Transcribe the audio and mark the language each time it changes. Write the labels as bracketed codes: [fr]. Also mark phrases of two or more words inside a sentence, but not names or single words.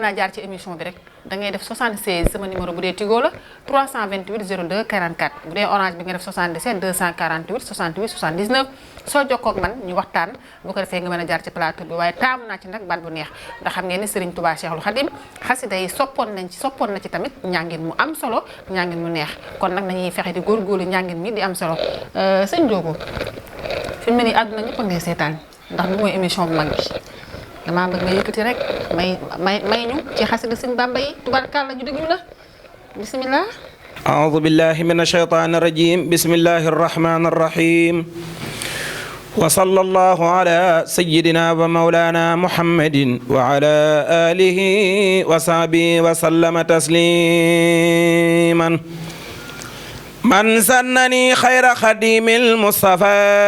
[wo] naa jaar ci émission bi rek da ngay def 76 sama numéro bu dee Tigo la 328 02 44 bu dee Orange bi nga def 77 248 68 79 soo jokkoo ak man ñu waxtaan bu ko defee nga mën a jaar ci plateau bi waaye taamu naa ci nag baat bu neex ndax xam ngeen ni Serigne Touba Cheikhul Khadim xasida yi soppoon na ci tamit njàngin mu am solo njàngin mu neex kon nag nañuy fexe di góorgóorlu njàngin mi di am solo sëñ Ndiogou fi mu ne nii àdduna ñëpp a ngay seetaan ndax bi mooy émission bu mag bi damaa bëgg nga yëkkati rek may ñu ci xasida sëñ Bamba yi tubarkalla ñu déglu la bismillah. [ar] أعوذ بالله من الشيطان الرجيم بسم الله الرحمن الرحيم وصلى الله على سيدنا ومولانا محمد وعلى آله وصحبه وسلم تسليما من سنني خير خديم المصطفى